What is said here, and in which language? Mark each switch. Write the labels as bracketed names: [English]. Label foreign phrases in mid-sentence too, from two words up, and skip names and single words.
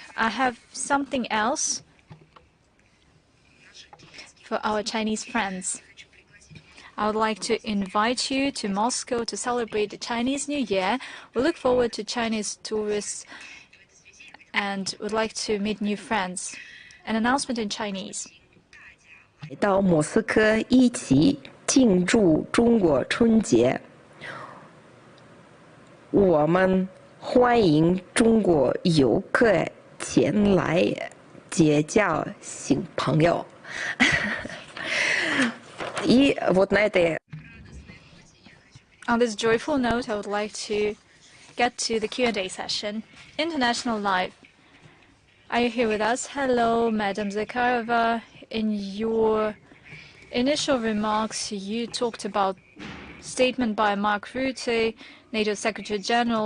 [English] I have something else for our Chinese friends. I would like to invite you to Moscow to celebrate the Chinese New Year. We look forward to Chinese tourists and would like to meet new friends. An announcement in Chinese. [Chinese] 到莫斯科一起庆祝中国春节。我们欢迎中国游客前来结交新朋友。 [Russian] И вот на этой. [English] On this joyful note, I would like to get to the Q&A session. International Live. Are you here with us? Hello, Madam Zakharova. In your initial remarks, you talked about statement by Mark Rutte, NATO Secretary General.